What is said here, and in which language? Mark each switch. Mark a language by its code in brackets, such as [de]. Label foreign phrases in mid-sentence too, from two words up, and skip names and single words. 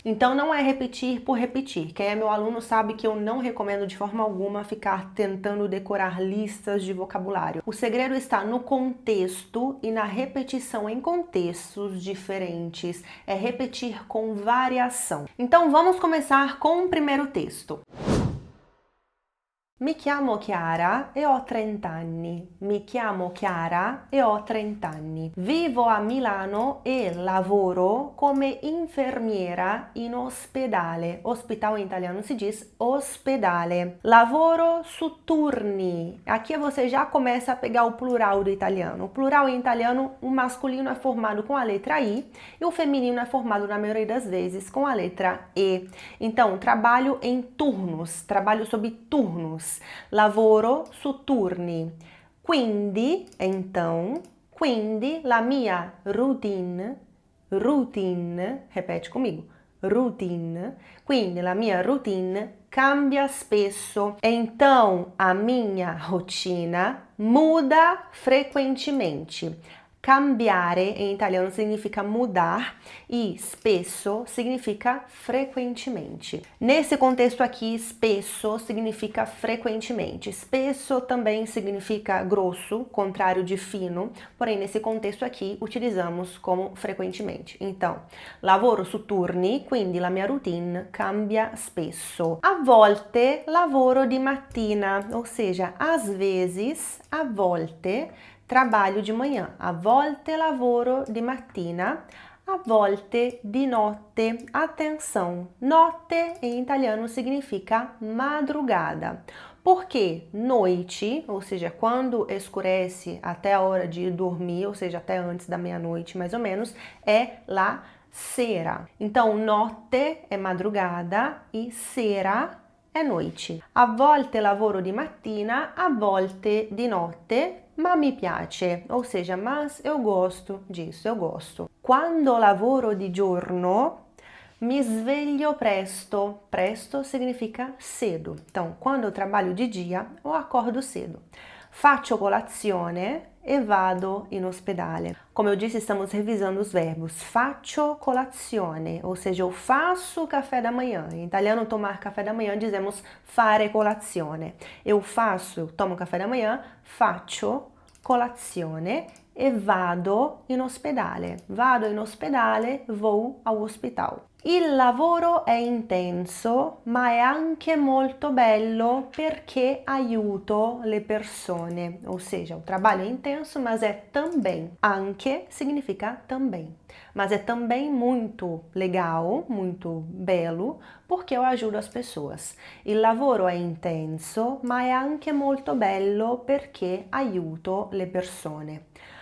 [pt] Então não é repetir por repetir. Quem é meu aluno sabe que eu não recomendo de forma alguma ficar tentando decorar listas de vocabulário. O segredo está no contexto e na repetição em contextos diferentes, é repetir com variação. Então vamos começar com o primeiro texto. [it] Mi chiamo Chiara e ho 30 anni. Mi chiamo Chiara e ho 30 anni. Vivo a Milano e lavoro come infermiera in ospedale. [pt] Hospital em italiano se diz ospedale. [it] Lavoro su turni. [pt] Aqui você já começa a pegar o plural do italiano. O plural em italiano, o masculino é formado com a letra I e o feminino é formado na maioria das vezes com a letra E. Então, trabalho em turnos, trabalho sob turnos. [it] Lavoro su turni. Quindi, então, quindi la mia routine, [pt] repete comigo, [it] routine, quindi la mia routine cambia spesso. [pt] Então, a minha rotina muda frequentemente. Cambiare em italiano significa mudar e spesso significa frequentemente. Nesse contexto aqui, spesso significa frequentemente. Spesso também significa grosso, contrário de fino, porém nesse contexto aqui utilizamos como frequentemente. Então, [it] lavoro su turni, quindi la mia routine cambia spesso. A volte lavoro di mattina, [pt] ou seja, às vezes, [it] a volte, [pt] trabalho de manhã. [it] A volte lavoro di mattina, a volte di notte. [pt] Atenção, notte em italiano significa madrugada. Porque noite, ou seja, quando escurece até a hora de dormir, ou seja, até antes da meia-noite mais ou menos, é [it] la sera. [pt] Então, notte é madrugada e sera é noite. [it] A volte lavoro di mattina, a volte di notte, ma mi piace, [pt] ou seja, mas eu gosto disso, eu gosto. [it] Quando lavoro di giorno, mi sveglio presto. [pt] Presto significa cedo. Então, quando eu trabalho de dia, eu acordo cedo. [it] Faccio colazione e vado in ospedale. [pt] Como eu disse, estamos revisando os verbos. [it] Faccio colazione, [pt] ou seja, eu faço café da manhã. Em italiano, tomar café da manhã, dizemos [it] fare colazione. [pt] Eu tomo café da manhã, [it] faccio colazione e vado in ospedale. Vado in ospedale, [pt] vou ao hospital. [it] Il lavoro è intenso, ma è anche molto bello perché aiuto le persone. [pt] Ou seja, o trabalho é intenso, mas é também. Anche significa também. Mas é também muito legal, muito belo, porque eu ajudo as pessoas. [it] Il lavoro è intenso, ma è anche molto bello perché aiuto le persone.